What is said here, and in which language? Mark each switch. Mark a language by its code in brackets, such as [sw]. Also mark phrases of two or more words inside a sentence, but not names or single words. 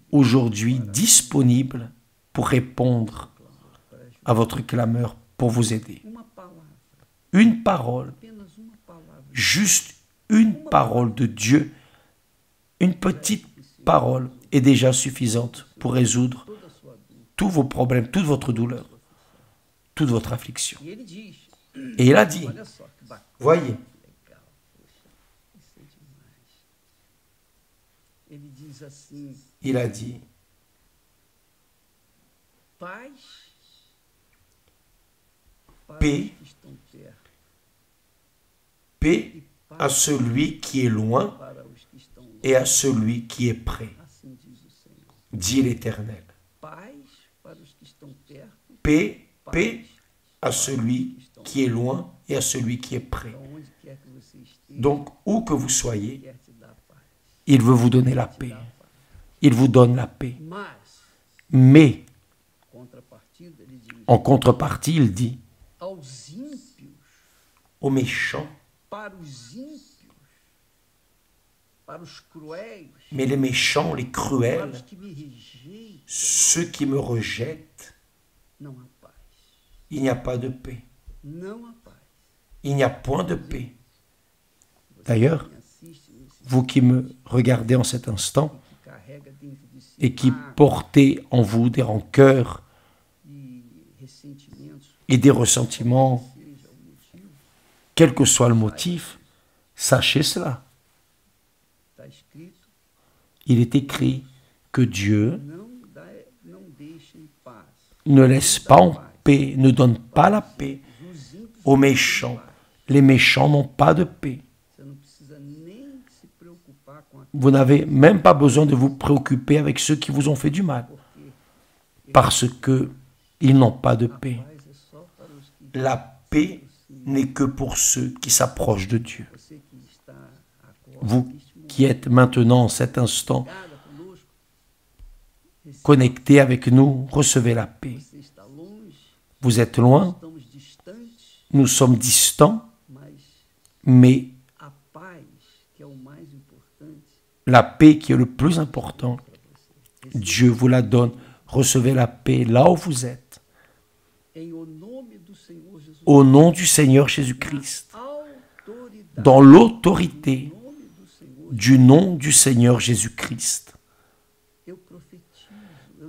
[fr] aujourd'hui disponibles pour répondre [pt] para ajudar. [fr] à votre clameur, pour vous aider. [pt] Uma palavra, [fr] Une parole, [pt] apenas uma palavra, [fr] juste une parole de Dieu, une petite parole est déjà suffisante pour résoudre [pt] toda a sua dor. [fr] tous vos problèmes, toute votre douleur, toute votre affliction. [pt] E ele diz, [fr] Et il a dit, [pt] olha só que bacana, [fr] voyez, [pt] legal, poxa, isso é demais. Ele diz assim, [fr] il a dit, [pt] paz para [fr] Paix. [pt] os que estão perto [fr] paix [pt] e [fr] à [pt] paz [fr] celui qui est loin [pt] para os que estão longe. [fr] et à celui qui est près, [pt] Assim diz o Senhor. [fr] dit l'Éternel. [pt] Paz para os que estão perto, [fr] Paix, [pt] paz [fr] paix à [pt] para os [fr] celui [pt] que estão [fr] qui est loin et à celui qui est près. [pt] Então, onde quer que você esteja, [fr] Donc, où que vous [pt] ele [fr] soyez, [pt] quer te dar paz. [fr] il veut vous donner la [pt] Te [fr] paix. [pt] dar paz. [fr] Il vous donne la paix. [pt] Mas, [fr] Mais, [pt] contrapartida, ele diz, [fr] en contrepartie, il dit [pt] aos ímpios, [fr] aux méchants, [pt] para os ímpios, para os cruéis, [fr] mais les méchants, les [pt] para [fr] cruels, [pt] os que me rejeitam, [fr] ceux qui me rejettent, [pt] não há paz. [fr] il n'y a pas de paix. [pt] Não há paz. [fr] Il n'y a point de paix. [pt] Você [fr] D'ailleurs, [pt] que me assiste nesse [fr] vous qui me regardez en cet instant [pt] que carrega dentro de si [fr] et qui [pt] mágoa [fr] portez en vous des rancœurs [pt] e ressentimentos, [fr] et des ressentiments, [pt] seja o motivo, [fr] quel que soit le motif, sachez cela. [pt] está escrito, [fr] Il est écrit que Dieu [pt] não deixe [fr] ne laisse pas en paix, ne donne pas la paix [pt] Os ímpios, [fr] aux méchants. Les méchants n'ont pas de paix. [pt] você não precisa nem se preocupar com aquilo, [fr] Vous n'avez même pas besoin de vous préoccuper avec ceux qui vous ont fait du mal, [pt] porque [fr] parce que ils n'ont pas de paix. [pt] paz é só para os que [fr] La paix n'est que pour ceux qui s'approchent de Dieu. [pt] você que está agora, [fr] Vous [pt] neste momento, [fr] qui êtes maintenant, en cet instant, [pt] ligada conosco, receba, [fr] connectés avec nous, recevez la paix. [pt] você está longe, [fr] Vous êtes loin, [pt] estamos distantes, [fr] nous sommes distants, [pt] mas [fr] mais [pt] a paz, que é o mais importante, [fr] la paix qui est le plus important, [pt] para você. [fr] Dieu vous la donne. Recevez la paix là où vous êtes. [pt] Em o nome do Senhor Jesus, [fr] Au nom du Seigneur Jésus-Christ, [pt] autoridade, [fr] dans l'autorité [pt] em nome do Senhor, [fr] du nom du Seigneur Jésus-Christ, [pt] eu profetizo, eu